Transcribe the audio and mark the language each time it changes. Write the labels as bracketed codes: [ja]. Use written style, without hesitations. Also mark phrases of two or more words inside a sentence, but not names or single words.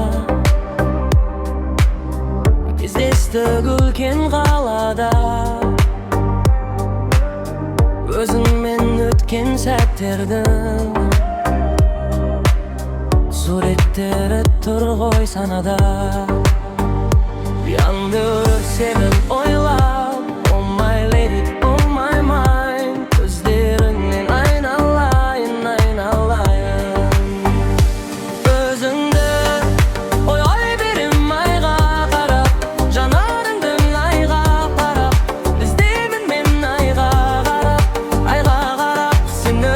[kk] Кездестік үлкен қалада, өзіңмен өткен сәттердің суреттері тұр ғой санада. Ұянды сенің ойлап, [en] oh my lady, oh my mind, [kk] көздеріңнен айналайын, айналайын. Өзіңді ойлай берем айға қарап, жанарыңдың айға қарап, іздеймін мен айға қарап сені.